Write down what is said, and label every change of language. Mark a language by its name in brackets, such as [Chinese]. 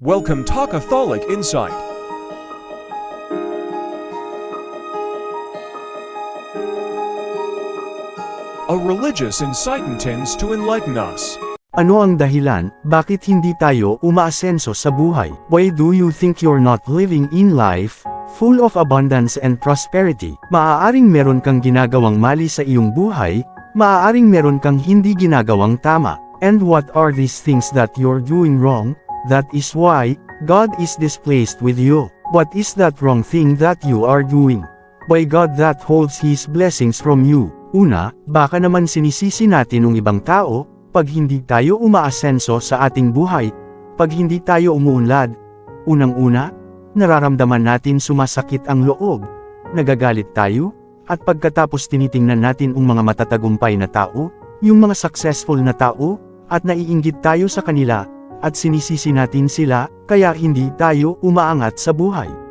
[English] Welcome to Catholic Insight. A religious insight intends to enlighten us. [Filipino] Ano ang dahilan, bakit hindi tayo umaasenso sa buhay? [English] Why do you think you're not living in life, full of abundance and prosperity? [Filipino] Maaaring meron kang ginagawang mali sa iyong buhay, maaaring meron kang hindi ginagawang tama. [English] And what are these things that you're doing wrong? That is why God is displeased with you. What is that wrong thing that you are doing? Why God that holds His blessings from you? [Filipino] Una, baka naman sinisisi natin ng ibang tao, pag hindi tayo umaasenso sa ating buhay, pag hindi tayo umuunlad. Unang-una, nararamdaman natin sumasakit ang loob, nagagalit tayo, at pagkatapos tinitingnan natin ang mga matatagumpay na tao, yung mga successful na tao, at naiinggit tayo sa kanila, at sinisisi natin sila, kaya hindi tayo umaangat sa buhay.